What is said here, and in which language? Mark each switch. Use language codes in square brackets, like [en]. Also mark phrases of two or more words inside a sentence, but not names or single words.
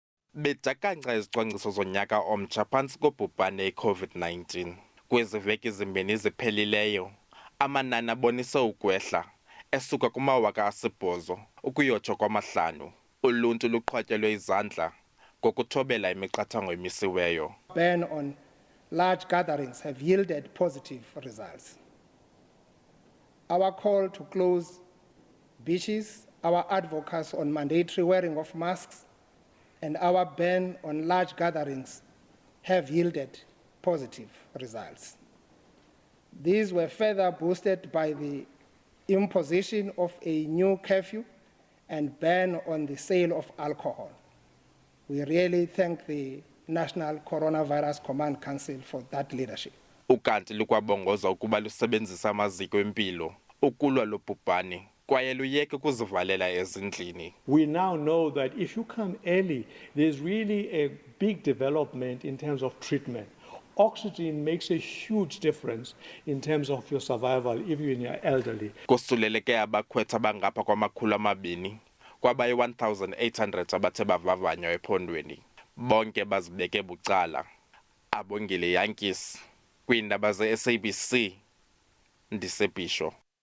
[xh] Bedakanca izicwangciso zonyaka omtsha phantsi kobhubhane i-COVID-19. Kwezi veki zimbini ziphelileyo, amanani abonise ukwehla esuka kuma-8,000 ukuyotsho kwama-5,000. Uluntu luqhwatyelwe izandla ngokuthobela imiqathango emisiweyo. [en] Ban on large gatherings have yielded positive results. Our call to close beaches, our advocacy on mandatory wearing of masks, and our ban on large gatherings have yielded positive results. These were further boosted by the imposition of a new curfew and ban on the sale of alcohol. We really thank the National Coronavirus Command Council for that leadership. [xh] Ukanti lukwabongoza ukuba lusebenzisa amaziko empilo ukulwa lo bhubhane kwaye luyeke ukuzivalela ezindlini. [en] We now know that if you come early, there's really a big development in terms of treatment. Oxygen makes a huge difference in terms of your survival if you're elderly. [xh] Kosuleleke abakhwetha bangapha kwama200 kwabayi 1,800 abathe bavavanywa ephondweni. Bonke bazibeke bucala. Abongile Yankees kwiindaba ze SABC ndisebhisho.